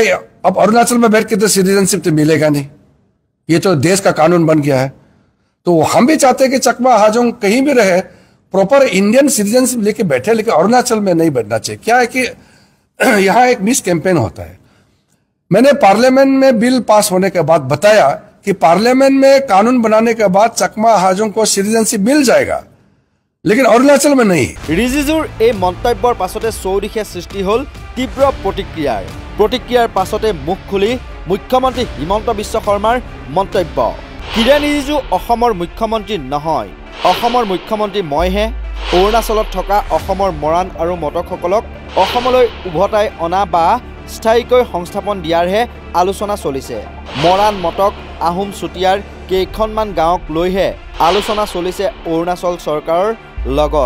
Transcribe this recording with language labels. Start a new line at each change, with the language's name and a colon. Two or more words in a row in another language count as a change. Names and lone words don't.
Hindi: है अब अरुणाचल में बैठ के तो सिटीजनशिप तो मिलेगा नहीं ये तो देश का कानून बन गया है तो हम भी चाहते हैं कि चकमा हाजों कहीं भी रहे
English: proper Indian citizenship
Hindi: लेके बैठे लेकिन अरुणाचल में नहीं बैठना चाहिए क्या है कि यहाँ एक
English: mis campaign
Hindi: होता है मैंने पार्लियामेंट में बिल पास होने के बाद बताया कि पार्लियामेंट में कानून बनाने के बाद चकमा हाजों को सिटीजनशिप मिल जाएगा लेकिन अरुणाचल में नहीं
Assamese: रिजिजुर এই মন্তব্যৰ পাছতে চৌদিশে সৃষ্টি হ'ল তীব্ৰ প্ৰতিক্ৰিয়াৰ পাছতে মুখ খুলি মুখ্যমন্ত্ৰী হিমন্ত বিশ্ব শৰ্মাৰ মন্তব্য কিৰেণ ৰিজিজু অসমৰ মুখ্যমন্ত্ৰী নহয় অসমৰ মুখ্যমন্ত্ৰী মইহে অৰুণাচলত থকা অসমৰ মৰাণ আৰু মটকসকলক অসমলৈ উভতাই অনা বা স্থায়ীকৈ সংস্থাপন দিয়াৰহে আলোচনা চলিছে মৰাণ মটক আহোম চুতীয়াৰ কেইখনমান গাঁৱক লৈহে আলোচনা চলিছে অৰুণাচল চৰকাৰৰ লগত